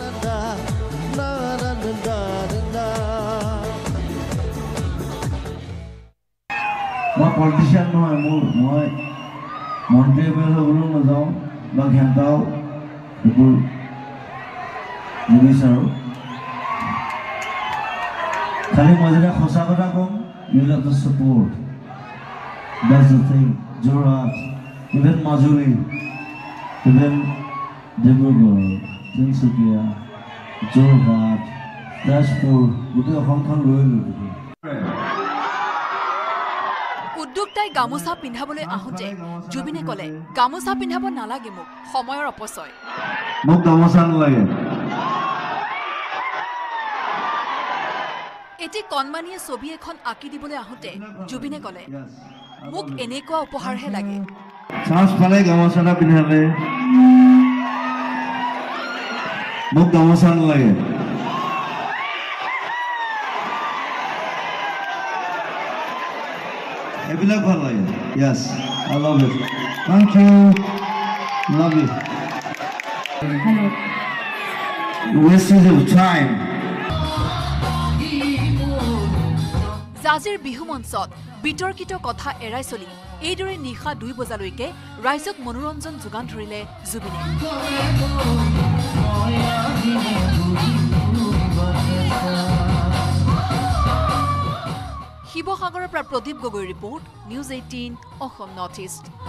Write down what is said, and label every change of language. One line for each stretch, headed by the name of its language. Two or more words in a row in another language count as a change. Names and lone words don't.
Assamese: মই পলিটিচিয়ান নহয় মই মন্ত্ৰী হ'বলৈ নাযাওঁ বা ঘেণ্টাও এইবোৰ নিবিচাৰোঁ খালি মই যেতিয়া সঁচা কথা কম
English: you have to support that's the thing
Assamese: Jorhat even Majuli even Dibrugarh Tinsukia Jorhat Dashpur গোটেই অসমখন লৈ ল'লো উদ্যোক্তাই গামোচা পিন্ধাবলৈ আহোঁতে জুবিনে ক'লে গামোচা পিন্ধাব নালাগে মোক সময়ৰ অপচয় মোক গামোচা নালাগে এটি কণমানিয়ে ছবি এখন আঁকি দিবলৈ আহোঁতে জুবিনে ক'লে মোক এনেকুৱা উপহাৰহে লাগে চান্স পালে গামোচা এটা পিন্ধালে মোক গামোচা নালাগে এইবিলাক ভাল লাগে
English: yes I love it thank you love it wasting of time
Assamese: জাজিৰ বিহু মঞ্চত বিতৰ্কিত কথা এৰাই চলি এইদৰে নিশা 2 বজালৈকে ৰাইজক মনোৰঞ্জন যোগান ধৰিলে জুবিনে শিৱসাগৰৰ পৰা প্ৰদীপ গগৈৰ ৰিপৰ্ট নিউজ 18 অসম নৰ্থ ইষ্ট